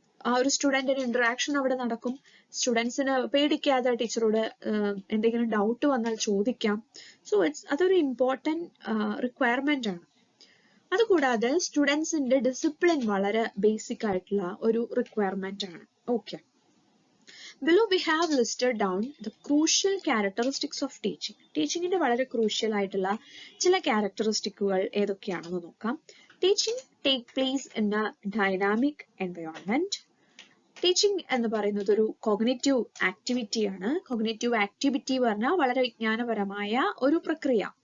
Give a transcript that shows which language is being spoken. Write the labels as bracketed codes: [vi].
[ml] ആ ഒരു സ്റ്റുഡന്റിന് ഇന്ററാക്ഷൻ അവിടെ നടക്കും. സ്റ്റുഡൻസിന് പേടിക്കാതെ ടീച്ചറോട് എന്തെങ്കിലും ഡൗട്ട് വന്നാൽ ചോദിക്കാം. സോ അതൊരു ഇമ്പോർട്ടന്റ് റിക്വയർമെന്റ് ആണ്. അതുകൂടാതെ സ്റ്റുഡൻസിന്റെ ഡിസിപ്ലിൻ വളരെ ബേസിക് ആയിട്ടുള്ള ഒരു റിക്വയർമെന്റ് ആണ്. [en] Okay, below we have listed down the crucial characteristics of teaching. [ml] ടീച്ചിങ്ങിന്റെ വളരെ ക്രൂഷ്യൽ ആയിട്ടുള്ള ചില ക്യാരക്ടറിസ്റ്റിക്കുകൾ ഏതൊക്കെയാണെന്ന് നോക്കാം. [en] Teaching take place in a dynamic environment. [ml] Teaching എന്ന് പറയുന്നത് ഒരു കോഗ്നിറ്റീവ് ആക്ടിവിറ്റി ആണ്. കോഗ്നിറ്റീവ് ആക്ടിവിറ്റി പറഞ്ഞാൽ വളരെ വിജ്ഞാനപരമായ ഒരു പ്രക്രിയ.